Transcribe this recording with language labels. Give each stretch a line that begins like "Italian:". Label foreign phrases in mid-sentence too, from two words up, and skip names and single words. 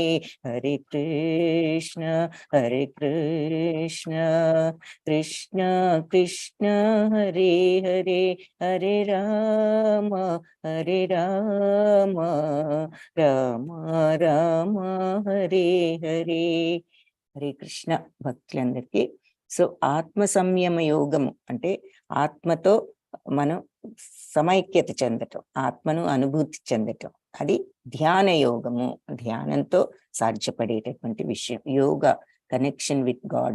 Sanskrit: హరే కృష్ణ కృష్ణ కృష్ణ హరే హరే, హరే రామ రామ హరే హరే.
Telugu: హరే కృష్ణ భక్తులందరికీ. సో ఆత్మ సంయమ యోగము అంటే ఆత్మతో మనం సమైక్యత చెందటం, ఆత్మను అనుభూతి చెందటం, అది ధ్యాన యోగము. ధ్యానంతో సాధ్యపడేటటువంటి విషయం.
English: yoga connection with God.